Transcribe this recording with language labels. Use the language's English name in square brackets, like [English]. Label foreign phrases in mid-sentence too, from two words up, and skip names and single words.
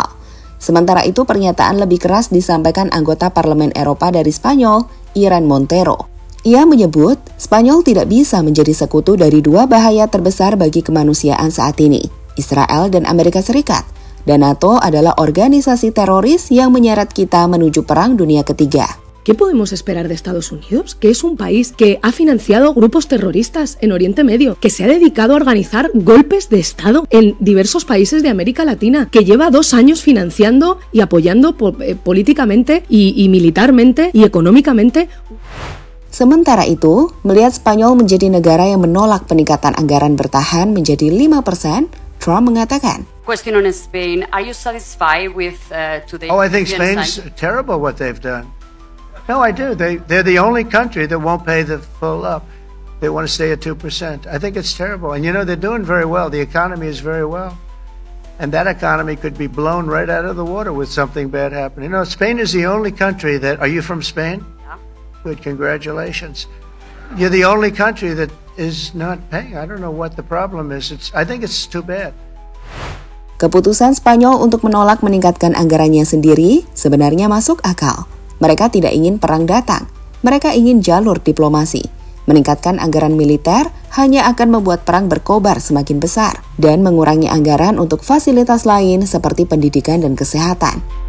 [Indonesian] Sementara itu pernyataan lebih keras disampaikan anggota Parlemen Eropa dari Spanyol, Irene Montero. Ia menyebut Spanyol tidak bisa menjadi sekutu dari dua bahaya terbesar bagi kemanusiaan saat ini, Israel dan Amerika Serikat. Dan NATO adalah organisasi teroris yang menyeret kita menuju Perang Dunia Ketiga. [Spanish] ¿Qué podemos esperar de Estados Unidos? Que es un país que ha financiado grupos terroristas en Oriente Medio, que se ha dedicado a organizar golpes de Estado en diversos países de América Latina, que lleva 2 años financiando y apoyando políticamente y militarmente y económicamente. [Indonesian] Sementara itu, melihat Spanyol menjadi negara yang menolak peningkatan anggaran bertahan menjadi 5%, Trump mengatakan, [English] Question on Spain, are you satisfied with today's I think Spain's terrible what they've done. No, I do. They're the only country that won't pay the full up. They want to stay at 2%. I think it's terrible. And they're doing very well. The economy is very well. And that economy could be blown right out of the water with something bad happening. Spain is the only country that... Are you from Spain? Yeah. Good, congratulations. You're the only country that is not paying. I don't know what the problem is. I think it's too bad. [Indonesian] Keputusan Spanyol untuk menolak meningkatkan anggarannya sendiri sebenarnya masuk akal. Mereka tidak ingin perang datang, mereka ingin jalur diplomasi. Meningkatkan anggaran militer hanya akan membuat perang berkobar semakin besar dan mengurangi anggaran untuk fasilitas lain seperti pendidikan dan kesehatan.